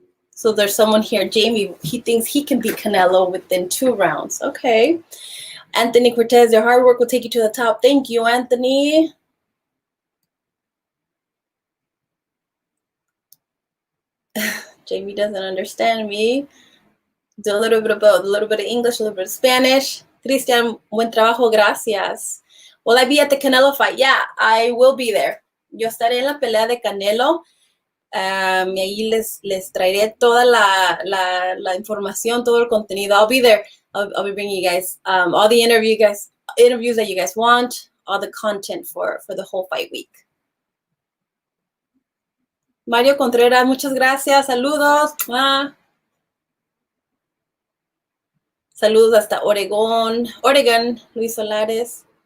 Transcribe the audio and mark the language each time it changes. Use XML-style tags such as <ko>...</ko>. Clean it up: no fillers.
<en>So there's someone here, Jamie, he thinks he can beat Canelo within 2 rounds. Okay. Anthony Cortez, your hard work will take you to the top. Thank you, Anthony. Jamie doesn't understand me. Do a little bit of both, a little bit of English, a little bit of Spanish. Cristian,</en> <es>buen trabajo, gracias.</es> <en>Will I be at the Canelo fight? Yeah, I will be there.</en> <es>Yo estaré en la pelea de Canelo. Y ahí les traeré toda la información, todo el contenido.</es> <en>I'll be there. I'll be bringing you guys all the interviews that you guys want, all the content for the whole fight week.</en> <es>Mario Contreras, muchas gracias. Saludos. Saludos hasta Oregón, Luis Solares.</es>